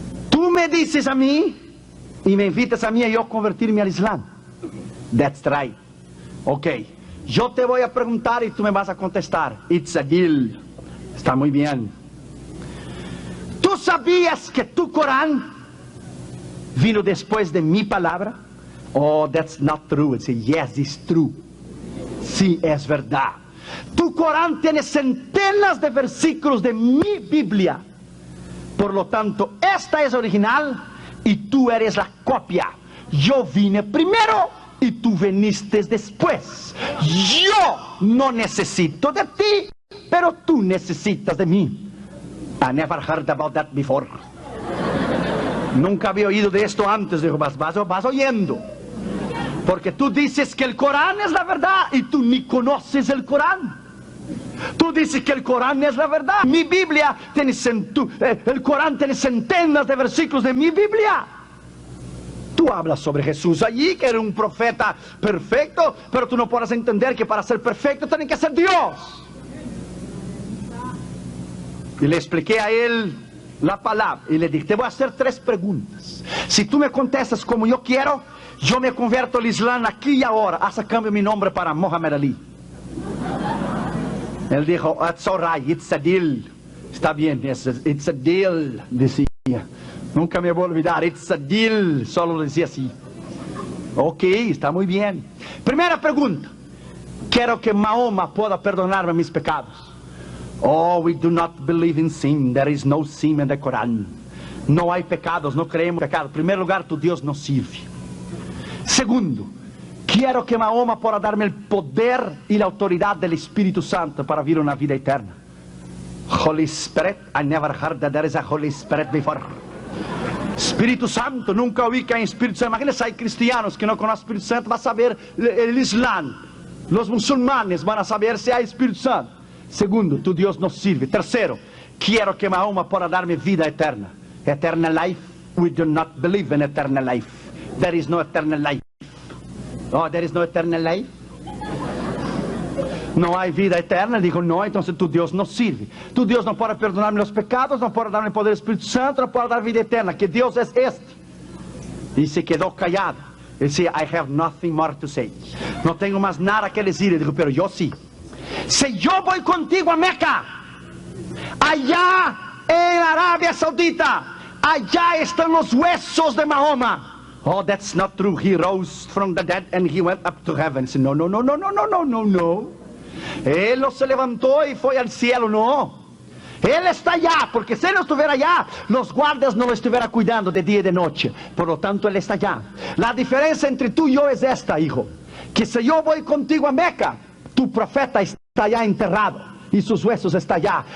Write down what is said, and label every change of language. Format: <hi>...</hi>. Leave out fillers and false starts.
<es>Tú me dices a mí y me invitas a mí a yo convertirme al Islam.</es> <en>That's right. Ok.</en> <es>Yo te voy a preguntar y tú me vas a contestar.</es> <en>It's a deal.</en> <es>Está muy bien. ¿Tú sabías que tu Corán vino después de mi palabra?</es> <en>Oh, that's not true. It's a yes, it's true.</en> <es>Sí, es verdad. Tu Corán tiene centenas de versículos de mi Biblia. Por lo tanto, esta es original y tú eres la copia. Yo vine primero y tú viniste después. Yo no necesito de ti, pero tú necesitas de mí.</es> <en>I never heard about that before.</en> <es>Nunca había oído de esto antes. Dijo, vas oyendo. Porque tú dices que el Corán es la verdad y tú ni conoces el Corán. Tú dices que el Corán es la verdad. Mi Biblia tiene el Corán tiene centenas de versículos de mi Biblia. Tú hablas sobre Jesús allí, que era un profeta perfecto, pero tú no puedes entender que para ser perfecto tiene que ser Dios. Y le expliqué a él la palabra y le dije, te voy a hacer 3 preguntas. Si tú me contestas como yo quiero, yo me convierto al Islam aquí y ahora. Haz cambio mi nombre para Mohamed Ali. Él dijo,</es> <en>it's all right, it's a deal.</en> <es>Está bien,</es> <en>it's a deal,</en> <es>decía. Nunca me voy a olvidar,</es> <en>it's a deal.</en> <es>Solo decía así. Ok, está muy bien. Primera pregunta. Quiero que Mahoma pueda perdonarme mis pecados.</es> <en>Oh, we do not believe in sin. There is no sin in the Quran.</en> <es>No hay pecados, no creemos en pecados. En primer lugar, tu Dios no sirve. Segundo, quiero que Mahoma pueda darme el poder y la autoridad del Espíritu Santo para vivir una vida eterna.</es> <en>Holy Spirit, I never heard that there is a Holy Spirit before.</en> <es>Espíritu Santo, nunca oí que hay Espíritu Santo. Imagínense, hay cristianos que no conocen Espíritu Santo, van a saber el Islam. Los musulmanes van a saber si hay Espíritu Santo. Segundo, tu Dios no sirve. Tercero, quiero que Mahoma pueda darme vida eterna.</es> <en>Eternal life, we do not believe in eternal life. There is no eternal life. Oh, there is no eternal life.</en> <es>No hay vida eterna. Dijo, no, entonces tu Dios no sirve. Tu Dios no puede perdonarme los pecados, no puede darme el poder del Espíritu Santo, no puede dar vida eterna. ¿Qué Dios es este? Y se quedó callado. Él decía,</es> <en>I have nothing more to say.</en> <es>No tengo más nada que decir. Dijo, pero yo sí. Si yo voy contigo a Meca, allá en Arabia Saudita, allá están los huesos de Mahoma.</es> <en>Oh, that's not true. He rose from the dead and he went up to heaven.</en> <es>No, no, no, no, no, no, no, no, no. Él no se levantó y fue al cielo, no. Él está allá, porque si él no estuviera allá, los guardias no lo estuvieran cuidando de día y de noche. Por lo tanto, él está allá. La diferencia entre tú y yo es esta, hijo. Que si yo voy contigo a Meca, tu profeta está allá enterrado y sus huesos están allá.</es>